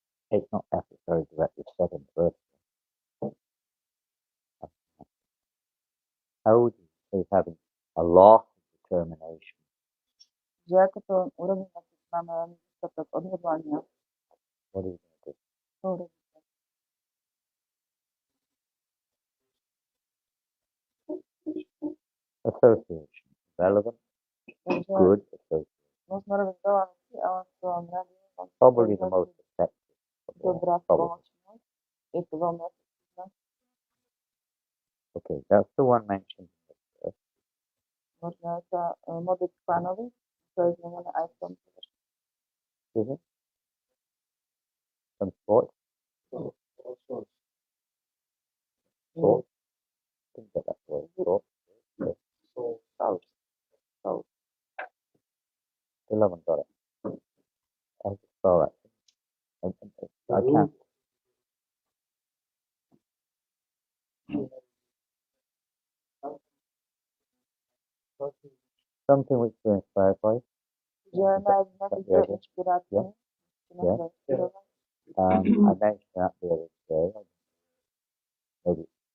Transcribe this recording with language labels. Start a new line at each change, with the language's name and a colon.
English: It's not necessary to let this set in first. How would you say having a loss of determination?
Slovak: Že ako to urobíme, keď máme veľmi dostatok odhodlania?
English: What are you going to do?
Slovak: To urobíte.
English: Association. Relevant, good association.
Slovak: Môžeme robiť veľa vecí, ale v prvom rade
English: Probably the most effective.
Slovak: dobrá spoločnosť. Je to veľmi efektívne.
English: Okay, that's the one mentioned in the verse.
Slovak: Môžeme sa modliť k Pánovi, to je znamená aj v tomto verši.
English: Is it? Some sport? Sport? Didn't get that word. Sport. Soul. Still haven't got it. I just saw it. I can't. Something which will inspire by.
Slovak: Že nájsť nejakú inšpiráciu.
English: I mentioned that the other day. Maybe.